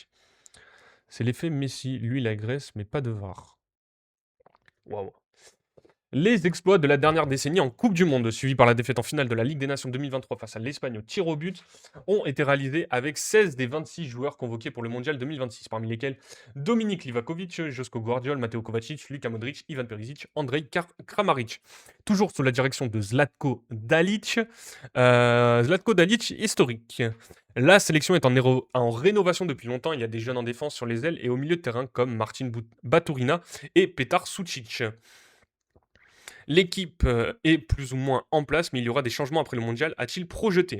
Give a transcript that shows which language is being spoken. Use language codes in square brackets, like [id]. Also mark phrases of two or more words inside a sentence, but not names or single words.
[fr] C'est l'effet Messi, lui la Grèce, mais pas de VAR. Waouh. Les exploits de la dernière décennie en Coupe du Monde, suivis par la défaite en finale de la Ligue des Nations 2023 face à l'Espagne au tir au but, ont été réalisés avec 16 des 26 joueurs convoqués pour le Mondial 2026, parmi lesquels Dominik Livakovic, Josko Gvardiol, Mateo Kovacic, Luka Modric, Ivan Perisic, Andrej Kramaric. Toujours sous la direction de Zlatko Dalic, historique. La sélection est en rénovation depuis longtemps. Il y a des jeunes en défense sur les ailes et au milieu de terrain comme Martin Baturina et Petar Sucic. L'équipe est plus ou moins en place, mais il y aura des changements après le mondial, a-t-il projeté.